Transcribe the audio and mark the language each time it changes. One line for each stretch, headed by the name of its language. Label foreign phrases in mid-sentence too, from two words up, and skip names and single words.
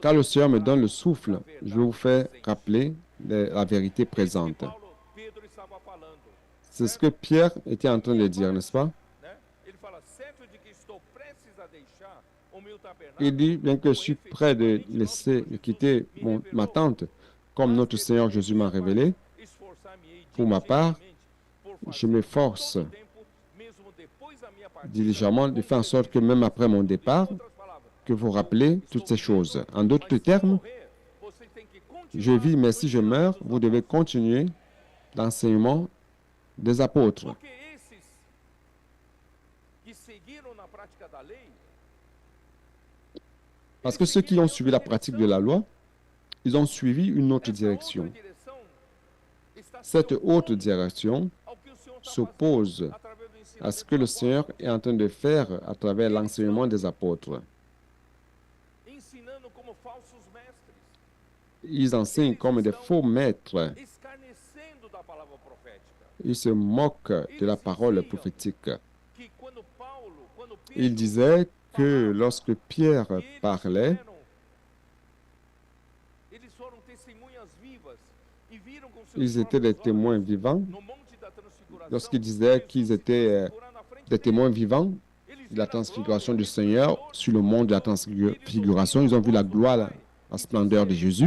French: Quand le Seigneur me donne le souffle, je vais vous faire rappeler la vérité présente.
Portuguese: Paulo, Pedro estava falando,
French: C'est ce que Pierre était en train de dire, n'est-ce pas?
Portuguese: né? Ele fala, certo de que estou prestes a deixar o meu tabernáculo.
French: Il dit, bien que je suis prêt de quitter ma tente, comme notre Seigneur Jésus m'a révélé,
Portuguese: Esforçar-me-ei
French: pour ma part,
Portuguese: por
French: je m'efforce
Portuguese: todo tempo, mesmo depois da minha partida,
French: diligemment de faire en sorte que même après mon départ,
Portuguese: outras palavras,
French: que vous rappelez toutes ces choses. En d'autres termes,
Portuguese: morrer, você tem que
French: je vis, mais si je meurs, vous devez continuer l'enseignement des apôtres.
Portuguese: Porque esses que seguiram na prática da lei,
French: Parce que ceux qui ont suivi la pratique de la loi, ils ont suivi une autre
Portuguese: essa
French: direction.
Portuguese: outra direção está se
French: Cette
Portuguese: opondo
French: haute direction
Portuguese: ao que o Senhor está
French: s'oppose
Portuguese: fazendo através do ensino
French: à ce que le Seigneur est en train de faire à travers l'enseignement des apôtres.
Portuguese: ensinando como falsos mestres,
French: Ils enseignent comme des faux maîtres.
Portuguese: escarnecendo da palavra profética.
French: Ils se moquent de la parole prophétique.
Portuguese: Que quando Paulo
French: Il disait que lorsque Pierre parlait, ils étaient des témoins vivants. Lorsqu'il disait qu'ils étaient des témoins vivants de la transfiguration du Seigneur sur le mont de la transfiguration, ils ont vu la gloire, la splendeur de Jésus.